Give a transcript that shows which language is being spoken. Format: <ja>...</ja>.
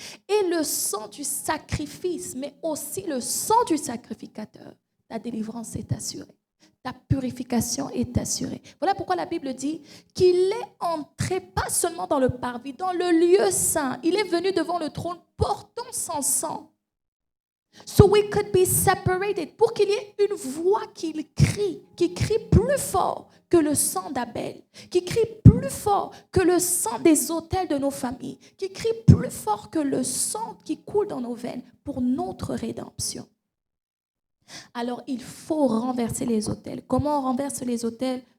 <fr>Et le sang du sacrifice, mais aussi le sang du sacrificateur, ta délivrance est assurée. Ta purification est assurée. Voilà pourquoi la Bible dit qu'il est entré pas seulement dans le parvis, dans le lieu saint. Il est venu devant le trône portant son sang.</fr> <en>So we could be separated.</en> <fr>Pour qu'il y ait une voix qui crie plus fort que le sang d'Abel, qui crie plus fort que le sang des autels de nos familles, qui crie plus fort que le sang qui coule dans nos veines pour notre rédemption. Alors, il faut renverser les autels. Comment on renverse les autels?</fr>